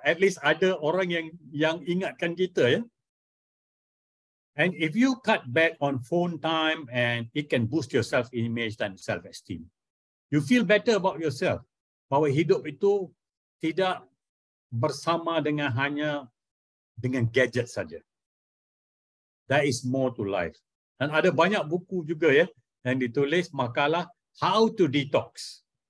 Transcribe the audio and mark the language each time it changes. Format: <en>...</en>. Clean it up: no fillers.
<ms>At least ada orang yang ingatkan kita ya.</ms> <en>And if you cut back on phone time, and it can boost your self-image dan self-esteem. You feel better about yourself.</en> <ms>Bahawa hidup itu tidak bersama dengan hanya dengan gadget saja.</ms> <en>There is more to life.</en> <ms>Dan ada banyak buku juga ya yang ditulis makalah How to Detox.</ms>